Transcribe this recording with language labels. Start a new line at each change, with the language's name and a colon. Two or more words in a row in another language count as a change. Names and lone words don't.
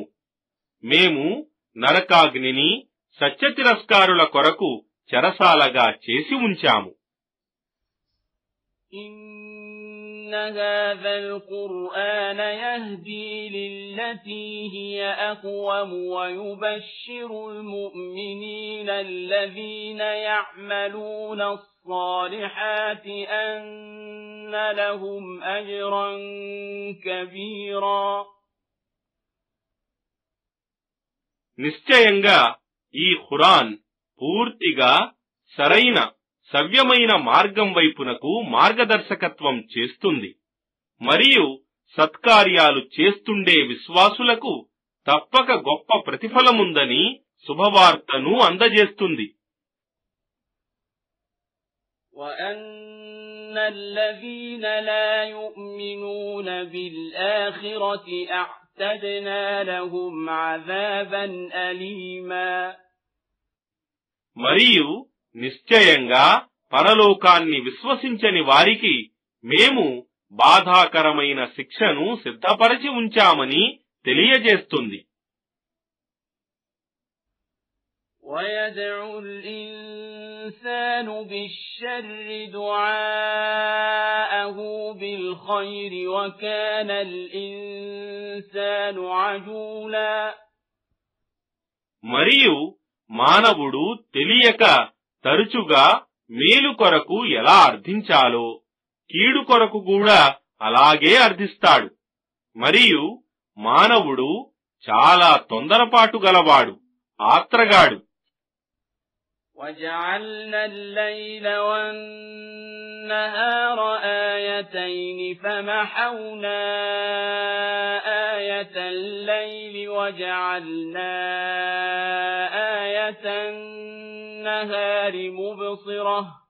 Telugu: మేము నరకాగ్నిని సత్యతిరస్కారుల కొరకు చెరసాలగా చేసి ఉంచాము.
Arabic: إن هذا القرآن يهدي للتي هي أقوم ويبشر المؤمنين الذين يعملون الصالحات أن لهم أجرا كبيرا.
Telugu: నిశ్చయంగా ఈ ఖురాన్ పూర్తిగా సరైన సవ్యమైన మార్గం వైపునకు మార్గదర్శకత్వం చేస్తుంది మరియు సత్కార్యాలు చేస్తుండే విశ్వాసులకు తప్పక గొప్ప ప్రతిఫలముందని శుభవార్తను అందజేస్తుంది.
Arabic: وَأَنَّ الَّذِينَ لَا يُؤْمِنُونَ بِالْآخِرَةِ أَعْتَدْنَا لَهُمْ عَذَابًا أَلِيمًا.
Telugu: మరియు నిశ్చయంగా పరలోకాన్ని విశ్వసించని వారికి మేము బాధాకరమైన శిక్షను సిద్ధపరచి ఉంచామని తెలియజేస్తుంది.
Arabic: وَيَدْعُو الْإِنسَانُ بِالشَّرِّ دُعَاءَهُ بِالْخَيْرِ وَكَانَ الْإِنسَانُ عَجُولًا.
Telugu: మరియు మానవుడు తెలియక తరచుగా మేలు కొరకు ఎలా అర్థించాలో కీడు కొరకు కూడా అలాగే అర్థిస్తాడు. మరియు మానవుడు చాలా తొందరపాటు గలవాడు, ఆత్రగాడు.
Arabic: وَجَعَلْنَا اللَّيْلَ وَالنَّهَارَ آيَتَيْنِ فَمَحَوْنَا آيَةَ اللَّيْلِ وَجَعَلْنَا آيَةَ النَّهَارِ مُبْصِرَةً